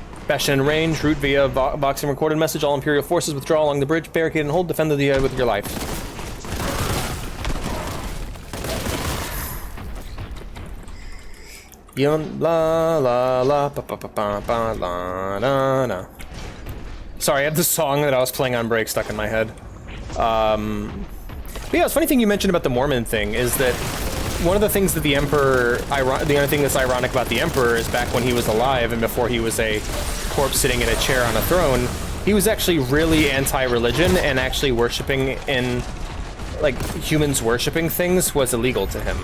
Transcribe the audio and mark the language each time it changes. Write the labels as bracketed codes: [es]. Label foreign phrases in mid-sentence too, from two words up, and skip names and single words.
[en] Bastion in range. Route via boxing recorded message. All Imperial forces withdraw along the bridge. Barricade and hold. Defend the with your life. La la la pa pa pa pa pa la la la. Sorry, I have the song that I was playing on break stuck in my head. But yeah, it's funny thing you mentioned about the Mormon thing is that one of the things that the Emperor, the only thing that's ironic about the Emperor is back when he was alive and before he was a corpse sitting in a chair on a throne, he was actually really anti-religion and actually worshipping in, like, humans worshipping things was illegal to him.